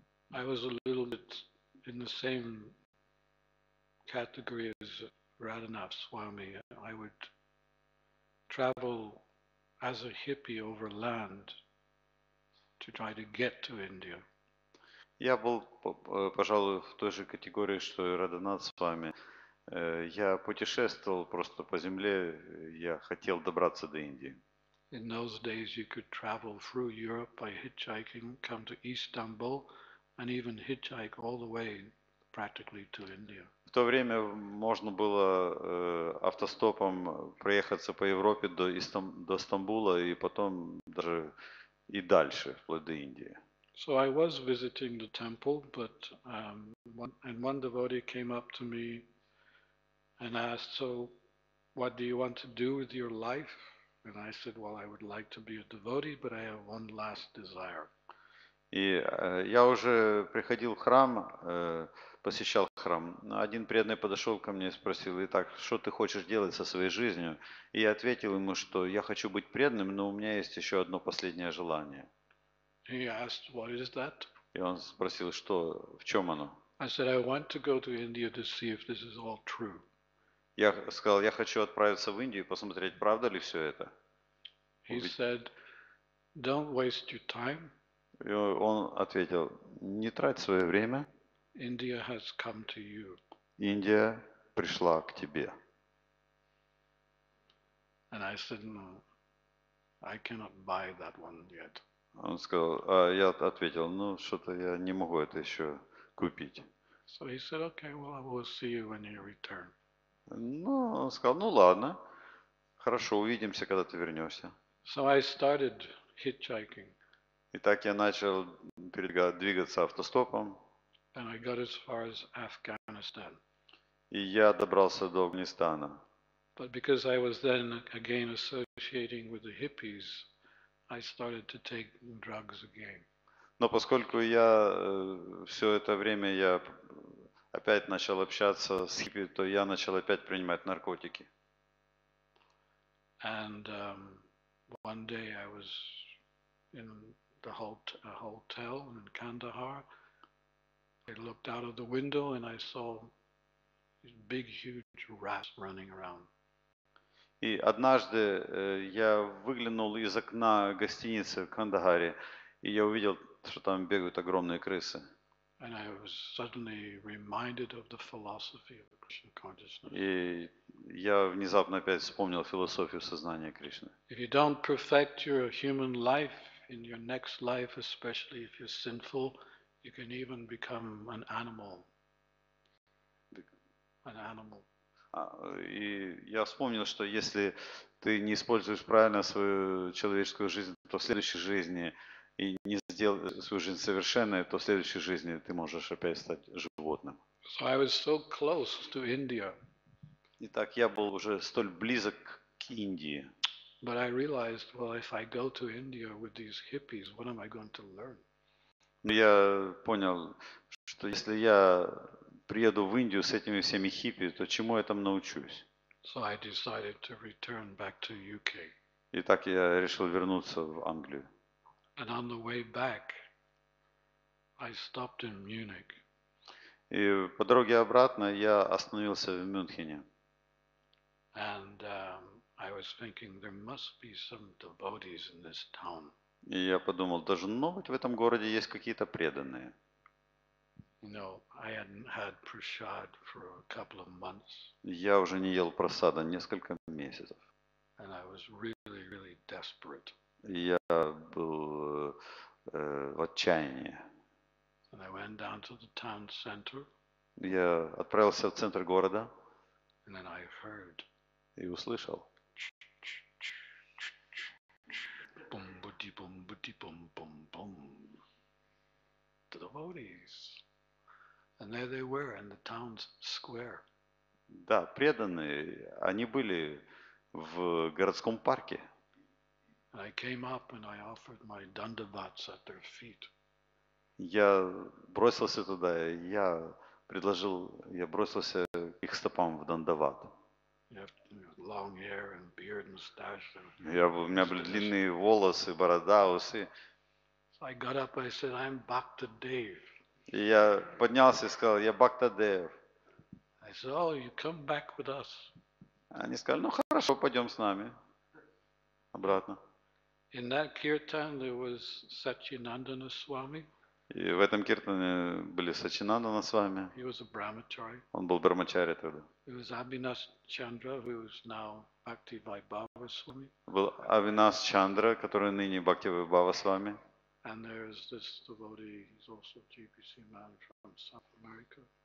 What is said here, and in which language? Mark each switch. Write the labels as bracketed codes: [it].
[en] I was a little bit in the same category as Radhanath Swami. I would travel as a hippie over land to try to get to India. [ru] Я был, пожалуй, в той же категории, что и Радханат с вами. Я путешествовал просто по земле, я хотел добраться до Индии. [en] In those days, you could travel through Europe by hitchhiking, come to Istanbul, and even hitchhike all the way practically to India. [ru] В то время можно было автостопом проехаться по Европе до Стамбула и потом даже и дальше, вплоть до Индии. [en] So I was visiting the temple, but one devotee came up to me and asked, "So, what do you want to do with your life?" And I said, "Well, I would like to be a devotee, but I have one last desire." [ru] И я уже приходил в храм, посещал храм. Один преданный подошел ко мне и спросил: "Итак, что ты хочешь делать со своей жизнью?" И я ответил ему, что я хочу быть преданным, но у меня есть еще одно последнее желание. [en] He asked, "What is that?" [ru] И он спросил, что, в чем оно? [en] I said, "I want to go to India to see if this is all true." [ru] Я сказал, я хочу отправиться в Индию и посмотреть, правда ли все это. [en] He said, "Don't waste your time. [ru] И он ответил: "Не трать свое время. [en] India has come to you." [ru] Индия пришла к тебе". [en] And I said, "No, I cannot buy that one yet." [ru] Он сказал, я ответил: "Ну, что-то я не могу это еще купить". [en] So he said, "Okay, well, I will see you when you return." [ru] Ну, он сказал: "Ну ладно, хорошо, увидимся, когда ты вернешься". [en] So I started hitchhiking, [ru] И так я начал двигаться автостопом, [en] and I got as far as Afghanistan. [ru] и я добрался до Афганистана. [en] But because I was then again associating with the hippies, I started to take drugs again. [ru] Но поскольку я все это время я опять начал общаться с хиппи, то я начал опять принимать наркотики. [en] And one day I was in the hotel in Kandahar. I looked out of the window and I saw these big, huge rats running around. [ru] И однажды я выглянул из окна гостиницы в Кандагаре, и я увидел, что там бегают огромные крысы. [en] And I was suddenly reminded of the philosophy of the Krishna consciousness. [ru] И я внезапно опять вспомнил философию сознания Кришны. [en] If you don't perfect your human life in your next life, especially if you're sinful, you can even become an animal. An animal. [ru] И я вспомнил, что если ты не используешь правильно свою человеческую жизнь, то в следующей жизни и не сделаешь свою жизнь совершенной, то в следующей жизни ты можешь опять стать животным. [en] So I was so close to India. [ru] Итак, я был уже столь близок к Индии. [en] But I realized, well, if I go to India with these hippies, what am I going to learn? [ru] Но я понял, что если я приеду в Индию с этими всеми хиппи, то чему я там научусь? [en] So I decided to return back to UK. [ru] И так я решил вернуться в Англию. [en] And on the way back, I stopped in Munich. [ru] И по дороге обратно я остановился в Мюнхене. [en] And I was thinking there must be some devotees in this town. [ru] И я подумал, должно быть в этом городе есть какие-то преданные. [en] You know, I hadn't had prasad for a couple of months. [ru] Я уже не ел просада несколько месяцев. [en] And I was really, really desperate. [ru] Я был в отчаянии. [en] And I went down to the town center. [ru] Я отправился в центр города [en] And then I heard [ru] и услышал. [en] boom, boom, boom, boom. The devotees. And there they were in the town's square. [ru] Да, преданные, они были в городском парке. [en] And I came up and I offered my dandavats at their feet. [ru] Я бросился туда, я бросился к их стопам в дандават. [en] You have long hair and beard, mustache. And [ru] У меня были длинные волосы, борода, усы. [en] so I got up and I said, I'm Bhakta Dev. [ru] И я поднялся и сказал, я Бхактадев. [en] I said, oh, you come back with us. [ru] Они сказали, ну хорошо, пойдем с нами обратно. [en] In that kirtan there was Satyanandana Swami. [ru] И в этом киртане были Сачинандана с вами. [en] He was a brahmachari. [ru] Он был брамачари тогда. [en] There was Abhinash Chandra, who is now Bhakti Vaibhava Swami. [ru] Был Авинас Чандра, который ныне Бхакти Вайбхава с вами. [en] And there's this devotee, he's also GBC man from South America.